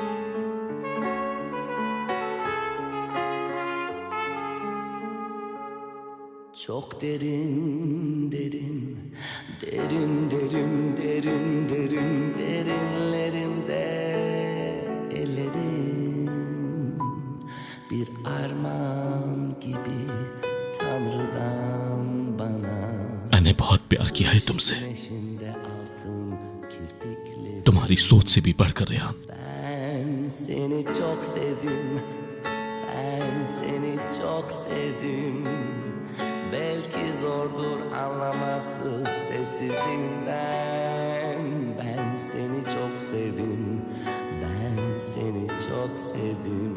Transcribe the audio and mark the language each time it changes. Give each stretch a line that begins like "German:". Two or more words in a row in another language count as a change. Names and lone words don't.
Turkish: Çok derin, derin, derin, derin, derin, derin, derinlerimde ellerin bir armağan gibi Tanrı'dan bana.
Hindi: मैंने बहुत प्यार किया है तुमसे,
Turkish: Güneşinde altın kirpikleri.
Hindi: तुम्हारी सोच से भी बढ़कर रेहान।
Turkish: Ben seni çok sevdim. Ben seni çok sevdim. Belki zordur anlaması sessizliğinden. Ben seni çok sevdim. Ben seni çok sevdim.